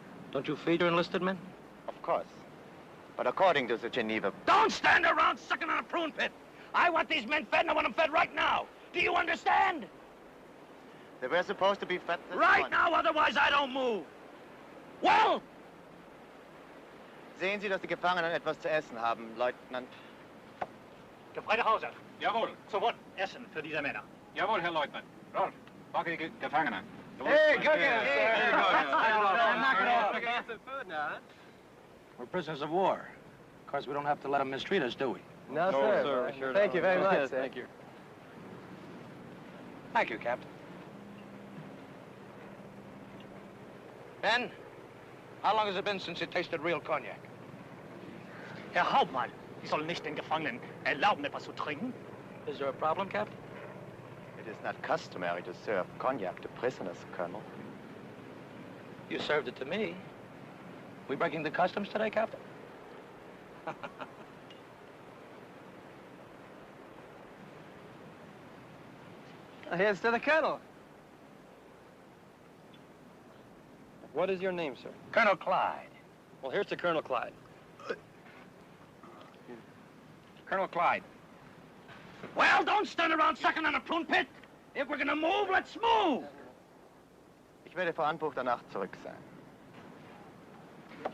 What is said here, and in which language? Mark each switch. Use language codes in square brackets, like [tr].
[en] Don't you feed your enlisted men? Of course. But according to the Geneva... Don't stand around sucking on a prune pit. I want these men fed, and I want them fed right now. Do you understand? They were supposed to be fed this Right now, otherwise I don't move. Well? [de] Sehen Sie, dass die Gefangenen etwas zu essen haben, Leutnant. Gefreiter Hauser. Jawohl. Sofort Essen für diese Männer. Jawohl, Herr Leutnant. Rolf, packe die Gefangenen. [en] Hey, cook it. Hey, Knock it off. Get some food now, huh? We're prisoners of war. Of course, we don't have to let them mistreat us, do we? No, sir. Sure Thank you very much, Yes, sir. thank you. Thank you, Captain. Ben, how long has it been since you tasted real cognac? [de] Herr Hauptmann, Sie sollen nicht den Gefangenen erlauben, etwas zu trinken. [en] Is there a problem, Captain? It is not customary to serve cognac to prisoners, Colonel. You served it to me. We breaking the customs today, Captain? Here's to the Colonel. What is your name, sir? Colonel Clyde. Well, here's to Colonel Clyde. Colonel Clyde. Well, don't stand around sucking on a prune pit. If we're gonna move, let's move. [de] Ich werde vor Anbruch der Nacht zurück sein.